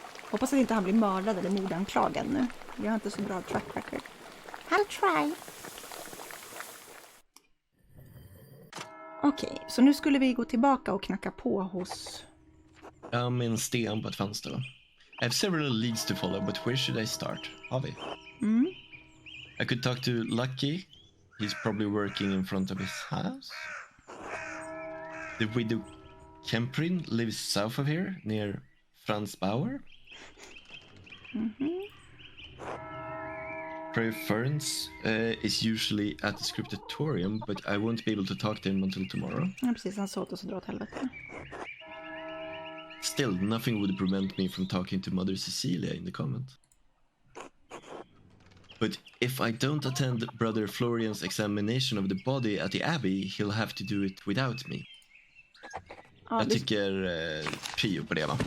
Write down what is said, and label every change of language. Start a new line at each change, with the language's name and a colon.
Swedish: Hoppas att inte han blir mördad eller mordanklagad nu. Vi har inte så bra track record.
English: I'll try.
Swedish: Okej, så nu skulle vi gå tillbaka och knacka på hos... Ja, med en sten på ett fönster, va?
English: I have several leads to follow, but where should I start?
Swedish: Har vi?
English: I could talk to Lucky. He's probably working in front of his house. The widow Kemprin lives south of here, near Franz Bauer. Prayer Ferns is usually at the scriptatorium, but I won't be able to talk to him until tomorrow.
Swedish: Ja, precis. Han sa åt oss att dra åt helvete.
English: Still, nothing would prevent me from talking to Mother Cecilia in the convent. But if I don't attend Brother Florian's examination of the body at the abbey, he'll have to do it without me.
Swedish: Ja, Jag tycker prio på det, va?